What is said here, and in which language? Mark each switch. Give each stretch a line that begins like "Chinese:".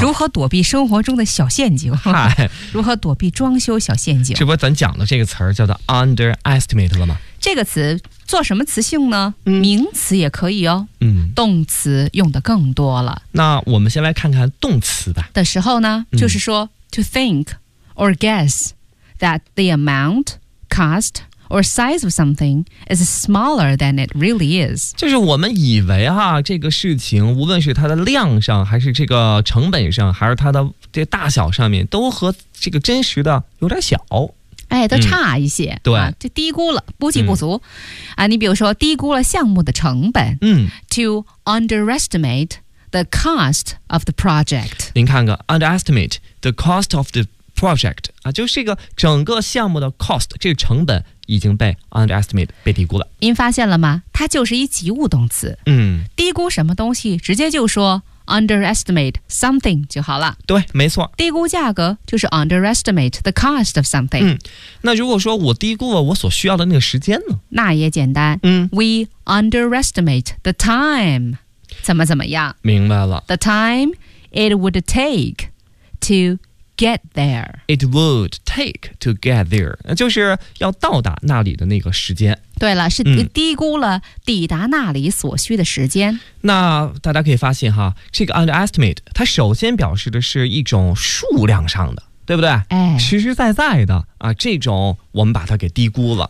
Chinese: 如何躲避生活中的小陷阱？如何躲避装修小陷阱？这不咱讲的这个词儿叫做 underestimate 了吗？这个词做什么词性呢？名词也可以哦。嗯，动词用的更多了。那我们先来看看动词吧。的时候呢，就是说
English: to think or guess that the amount, cost or size of something is smaller than it really is.
Chinese: 就是我们以为哈，这个事情无论是它的量上，还是这个成本上，还是它的这大小上面，都和这个真实的有点小。哎，都差一些，对、就低估了，估计不足、啊。你比如说，低估了项目的成本。
English: To underestimate the cost of the project.
Chinese: 您看看 ，
English: underestimate the cost of the project
Chinese: 啊，就是这个整个项目的 cost 这个成本已经被 underestimate 被低估了。您发现了吗？它就是一及物动词。低估什么东西，直接就说。
English: Underestimate something
Chinese: 就好了。对，没错。低估价格就是
English: underestimate the cost of something。
Chinese: 那如果说我低估了我所需要的那个时间呢？那也简单。
English: We underestimate the time，
Chinese: 怎么怎么样？明白了。
English: The time it would take to get there。 It would take to get there，
Chinese: 就是要到达那里的那个时间。对了，是低估了抵达那里所需的时间。那大家可以发现哈，这个 underestimate 它首先表示的是一种数量上的，对不对？实实在在的啊，这种我们把它给低估了。